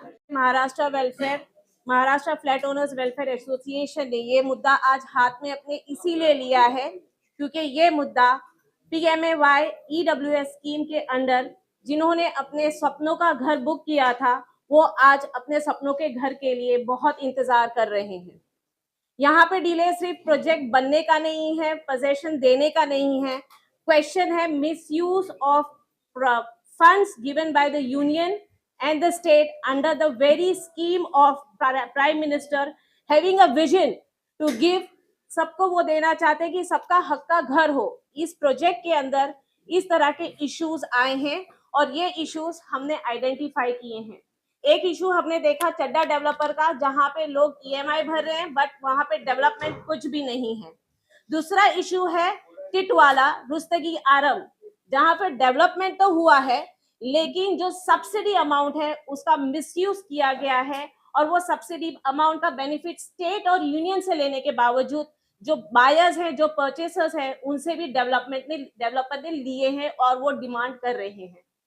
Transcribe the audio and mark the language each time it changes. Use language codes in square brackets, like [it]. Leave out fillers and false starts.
[hi] Maharashtra flat owners welfare association ने ये मुद्दा आज हाथ में अपने इसीलिए लिया है क्योंकि ये मुद्दा PMAY EWS स्कीम के अंडर जिन्होंने अपने सपनों का घर बुक किया था वो आज अपने सपनों के घर के लिए बहुत इंतजार कर रहे हैं. यहाँ पे डिले सिर्फ प्रोजेक्ट बनने का नहीं है, पोजेशन देने का नहीं है, क्वेश्चन है [en] misuse of funds given by the union and the state under the very scheme of Prime Minister having a vision to give [hi] सबको वो देना चाहते हैं कि सबका हक का घर हो. इस प्रोजेक्ट के अंदर इस तरह के इश्यूज आए हैं और ये इश्यूज हमने आइडेंटिफाई किए हैं. एक इशू हमने देखा चड्डा डेवलपर का जहां पे लोग EMI भर रहे हैं बट वहां पे डेवलपमेंट कुछ भी नहीं है. दूसरा इशू है टिटवाला रुस्तगी आरम जहां पे डेवलपमेंट तो हुआ है लेकिन जो सब्सिडी अमाउंट है उसका मिसयूज किया गया है और वो सब्सिडी अमाउंट का बेनिफिट स्टेट और यूनियन से लेने के बावजूद जो बायर्स हैं जो परचेसर्स हैं उनसे भी डेवलपर ने लिए हैं और वो डिमांड कर रहे हैं.